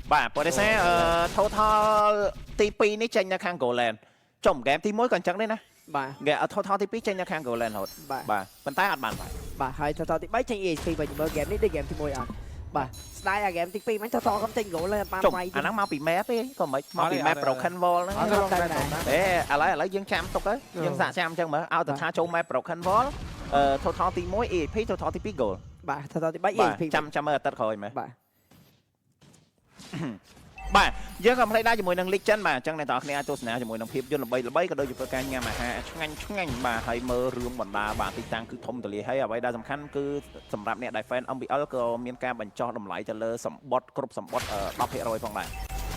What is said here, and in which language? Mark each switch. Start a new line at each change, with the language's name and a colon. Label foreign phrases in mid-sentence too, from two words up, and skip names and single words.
Khmer: បាទព្រោះដោយសារ total ទី2នេះចេញនៅខាង Goland ចុះ game ទី1ក៏អញ្ចឹងដែរណា បាទ គេអត់ total ទី2ចេញនៅខាង Goland រហូតបាទប៉ុន្តែអត់បាន បាទហើយ total ទី3ចេញ EXP វិញមើល game នេះដូច game ទី1អត់បាទស្ដាយអា game ទី2មិន total ខ្ញុំចេញ goal លើបានវាយ អាហ្នឹងមកពី map ទេក៏មិនមកពី map broken wall ហ្នឹងទេឥឡូវយើងចាំទុកទៅយើងសាកចាំអញ្ចឹងមើលឲ្យតែថាចូល map broken wall total ទី1 EXP total ទី2 goal បាទ total ទី3 EXP ចាំមើលអាទិត្យក្រោយមើលបាទយើងក៏មិនភ្លេចដែរជាមួយនឹង Legend បាទអញ្ចឹងអ្នកនរគ្នាអាចទស្សនាជាមួយនឹងភាពយន្តល្បីៗក៏ដូចជាធ្វើការញ៉ាំអាហារឆ្ងាញ់បាទហើយមើលរឿងបណ្ដាបាទទីតាំងគឺធំទូលាយហើយអ្វីដែលសំខាន់គឺសម្រាប់អ្នកដែល fan MBL ក៏មានការបញ្ចុះតម្លៃទៅលើសម្បត្តិគ្រប់សម្បត្តិ10%ផងដែរ